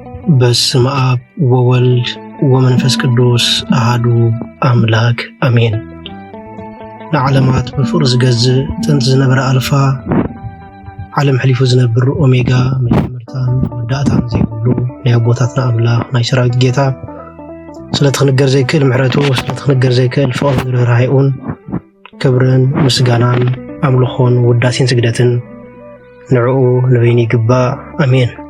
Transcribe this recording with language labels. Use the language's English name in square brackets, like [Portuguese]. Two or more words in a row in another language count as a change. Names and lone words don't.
[Geez] በስመ አብ ወወልድ ወመንፈስ ቅዱስ አሐዱ አምላክ አሜን። [Tigrinya] ለዓለማት በፍቅር ዝገዝእ ጥንት ዝነበረ አልፋ ዓለም ሕሊፉ ዝነብር ኦሜጋ መጀመርታን ወዳእታን ዘይብሉ ናይ አቦታትና አምላክ ናይ ሰራዊት ጌታ ስለትኽንገር ዘይክእል ምሕረቱ ስለትኽንገር ዘይክእል ፍቅርን ርህራሄኡን ክብርን ምስጋናን አምልኾን ውዳሴን ስግደትን ንዕኡ ንበይኒ ይግባእ አሜን።